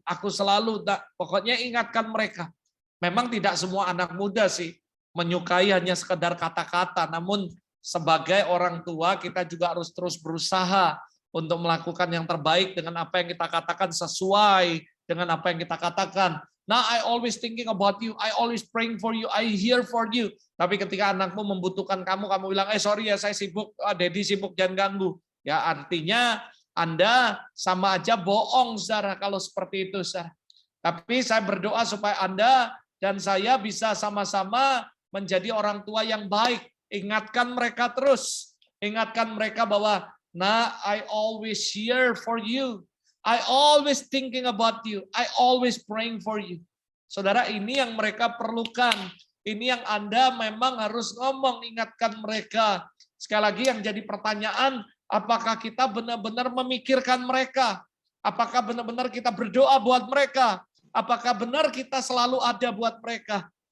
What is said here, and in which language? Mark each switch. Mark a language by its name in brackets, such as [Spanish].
[Indonesian] Aku selalu, pokoknya ingatkan mereka. Memang tidak semua anak muda sih menyukai hanya sekedar kata-kata, namun sebagai orang tua kita juga harus terus berusaha untuk melakukan yang terbaik dengan apa yang kita katakan, sesuai dengan apa yang kita katakan. [English] Nah, I always thinking about you, I always praying for you, I here for you. [Indonesian] Tapi ketika anakmu membutuhkan kamu bilang, sorry ya saya sibuk, Daddy sibuk, jangan ganggu. Ya artinya Anda sama aja bohong, saudara, kalau seperti itu, saudara. Tapi saya berdoa supaya Anda dan saya bisa sama-sama menjadi orang tua yang baik. Ingatkan mereka terus. Ingatkan mereka bahwa, nah, [English] I always here for you. I always thinking about you. I always praying for you. [Indonesian] Saudara, ini yang mereka perlukan. Ini yang Anda memang harus ngomong, ingatkan mereka. Sekali lagi yang jadi pertanyaan, apakah kita benar-benar memikirkan mereka? Apakah benar-benar kita berdoa buat mereka? Apakah benar kita selalu ada buat mereka?